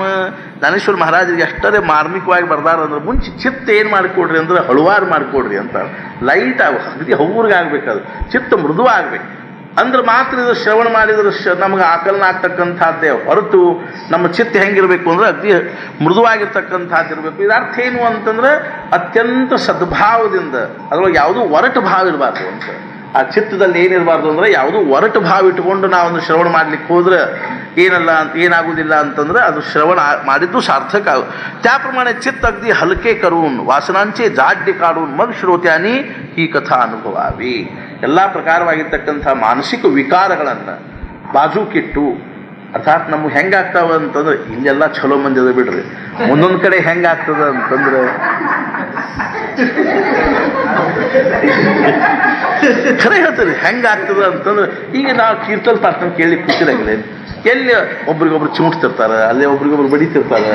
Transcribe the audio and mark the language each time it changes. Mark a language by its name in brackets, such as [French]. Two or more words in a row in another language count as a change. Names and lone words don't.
[Kannada] ಜ್ಞಾನೇಶ್ವರ ಮಹಾರಾಜರಿಗೆ ಎಷ್ಟರೇ ಮಾರ್ಮಿಕವಾಗಿ ಬರ್ದಾರ ಅಂದ್ರೆ ಮುಂಚೆ ಚಿತ್ತ ಏನು ಮಾಡಿಕೊಡ್ರಿ ಅಂದ್ರೆ ಹಳುವಾರು ಮಾಡಿಕೊಡ್ರಿ ಅಂತ, ಲೈಟ್ ಅಗದಿ ಹೌರ್ಗಾಗಬೇಕದು, ಚಿತ್ತ ಮೃದು ಆಗ್ಬೇಕು ಅಂದ್ರೆ ಮಾತ್ರ ಇದು ಶ್ರವಣ ಮಾಡಿದ್ರೆ ನಮ್ಗೆ ಆಕಲನ ಆಗ್ತಕ್ಕಂಥದ್ದೇ ಹೊರತು ನಮ್ಮ ಚಿತ್ತ ಹೆಂಗಿರ್ಬೇಕು ಅಂದ್ರೆ ಅತಿ ಮೃದುವಾಗಿರ್ತಕ್ಕಂಥದ್ದು ಇರಬೇಕು. ಇದರ ಅರ್ಥ ಏನು ಅಂತಂದ್ರೆ ಅತ್ಯಂತ ಸದ್ಭಾವದಿಂದ ಅದ್ರೊಳಗೆ ಯಾವುದೂ ಒರಟು ಭಾವ ಇರಬಾರ್ದು ಅಂತ. ಆ ಚಿತ್ತದಲ್ಲಿ ಏನಿರಬಾರ್ದು ಅಂದ್ರೆ ಯಾವುದೂ ಒರಟು ಭಾವ ಇಟ್ಟುಕೊಂಡು ನಾವೊಂದು ಶ್ರವಣ ಮಾಡ್ಲಿಕ್ಕೆ ಹೋದ್ರೆ ಏನಾಗುವುದಿಲ್ಲ ಅಂತಂದ್ರೆ ಅದು ಶ್ರವಣ ಮಾಡಿದ್ದು ಸಾರ್ಥಕ ಆಗ. [Marathi] त्या प्रमाणे चित्त अगदी हलके करून वासनांचे जाड्य काढून मग श्रोत्यानी ही कथा अनुभवावी. [Kannada] ಎಲ್ಲ ಪ್ರಕಾರವಾಗಿರ್ತಕ್ಕಂಥ ಮಾನಸಿಕ ವಿಕಾರಗಳನ್ನು ಬಾಜೂಕಿಟ್ಟು ಅರ್ಥಾತ್ ನಮ್ಗೆ ಹೆಂಗಾಗ್ತಾವ ಅಂತಂದ್ರೆ ಇಲ್ಲೆಲ್ಲ ಚಲೋ ಮಂದಿ ಅದ ಬಿಡ್ರಿ, ಒಂದೊಂದು ಕಡೆ ಹೆಂಗಾಗ್ತದ ಅಂತಂದ್ರೆ ಖರೆ ಹೇಳ್ತಾರೆ ಹೆಂಗಾಗ್ತದ ಅಂತಂದ್ರೆ ಈಗ ನಾವು ಕೀರ್ತಲ್ ಪಾಠ ಕೇಳಿ ಕೂತಿರಂಗಿಲ್ಲ, ಎಲ್ಲಿ ಒಬ್ರಿಗೊಬ್ರು ಚಿಮುಟ್ತಿರ್ತಾರೆ, ಅಲ್ಲೇ ಒಬ್ರಿಗೊಬ್ರು ಬಡಿತಿರ್ತಾರೆ.